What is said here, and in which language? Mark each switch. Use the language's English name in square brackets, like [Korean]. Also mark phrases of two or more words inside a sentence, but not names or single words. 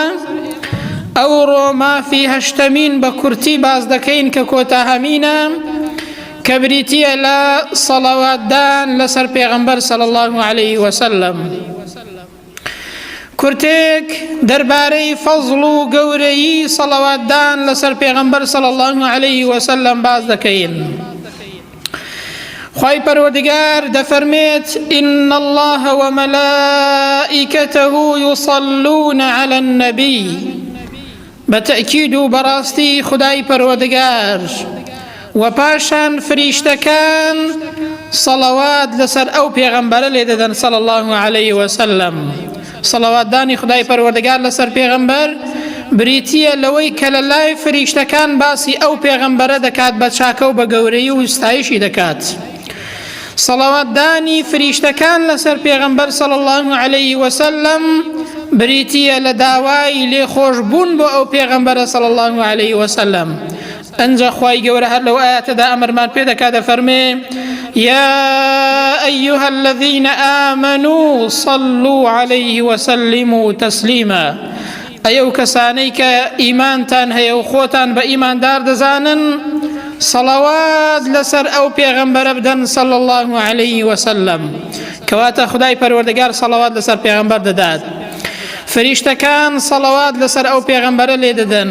[Central Kurdish] ئەوڕۆ مافی هەشتەمین بە کورتی باس دەکەین کە کۆتاهەمینە، کە بریتیە لە سەڵەواتدان لەسەر پێغەمبەر [Arabic] صلی الله عليه وسلم. [Central Kurdish] کورتێک دەربارەی فەزڵ و گەورەیی سەڵەواتدان لەسەر پێغەمبەر صلی الله عليه وسلم باس دەکەین. خوای پەروەردگار دەفەرمێت [Arabic] إن الله وملائكته يصلون على النبي. [Central Kurdish] بەتەئکید و بەڕاستی خدای پەروەردگار و پاشان فریشتەکان سەڵەوات لەسەر ئەو پێغەمبەرە لێ دەدەن [Arabic] صلی الله عليه وسلم. [Central Kurdish] سەڵەواتدانی خدای پەروەردگار لەسەر پێغەمبەر بریتیە لەوەی کە لە لای فریشتەکان باسی ئەو پێغەمبەرە دەکات بە چاکە و بە گەورەی و ستایشی دەکات. سەڵەواتدانی فریشتەکان لەسەر پێغەمبەر [Arabic] صلی الله عليه وسلم [Central Kurdish] بریتیە لە داوای لێخۆشبوون بۆ ئەو پێغەمبەرە [Arabic] صلی الله عليه وسلم. [Central Kurdish] ئەنجا خوای گەورە هەر لەو ئاەتەدا ئەمرمان پێ دەکات، دەفەرمێ [Arabic] يا أيها الذين آمنوا صلوا عليه وسلموا تسليما. [Central Kurdish] ئەو کەسانەی کە ئیمانتان هەیە و خۆتان بە ئیماندار دەزانن سەڵەوات لەسەر ئەو پێغەمبەرە بدەن [Arabic] صلی الله عليه وسلم. [Central Kurdish] کەواتە خدای پەروەردگار سەڵەوات لەسەر پێغەمبەر دەدات، فریشتەکان سەڵەوات لەسەر ئەو پێغەمبەرە لێ دەدەن.